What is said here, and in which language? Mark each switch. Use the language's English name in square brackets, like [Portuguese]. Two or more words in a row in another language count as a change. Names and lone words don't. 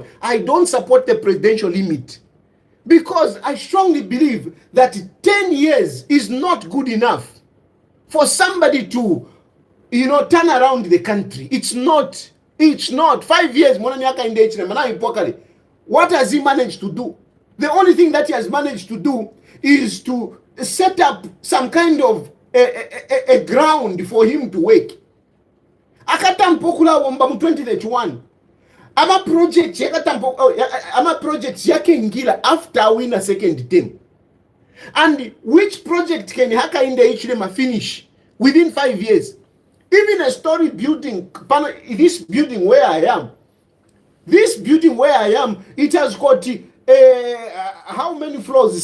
[English] I don't support the presidential limit. Because I strongly believe that 10 years is not good enough for somebody to, turn around the country. It's not. 5 years, Hakainde Hichilema, what has he managed to do? The only thing that he has managed to do is to set up some kind of a ground for him to work. [Bemba] Akatampokula womba mu 2031. Ama projects yake ngila [English] after win a second term. And which project can Hakainde Hichilema finish within 5 years? Even a story building, this building where I am, it has got how many floors?